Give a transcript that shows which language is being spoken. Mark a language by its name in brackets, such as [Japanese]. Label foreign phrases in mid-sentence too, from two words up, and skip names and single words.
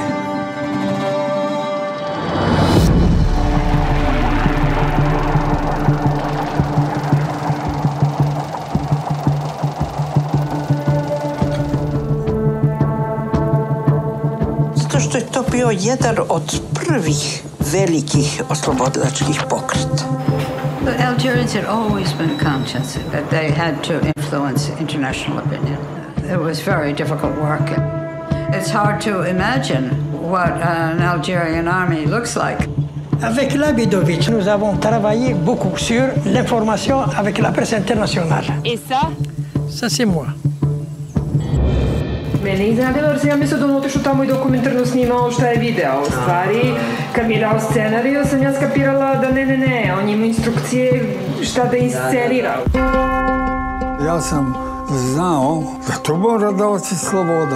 [Serbian] Zato što je to bio jedan od prvih velikih oslobodilačkih pokreta. [English] The Algerians had always been conscious that they had to influence international opinion. It was very difficult work. It's hard to imagine what an Algerian army looks like. [French] Avec Labodovic, nous avons travaillé beaucoup sur l'information avec la presse internationale. Et ça? Ça, c'est moi. [Serbian] Mene je iznenadilo jer sam ja mislila da on otišao tamo i dokumentarno snimao šta je video. U stvari, kad mi je dao scenariju, sam ja skapirala da ne, on ima instrukcije šta da inscenira. Ja sam znao da to mora da oći sloboda.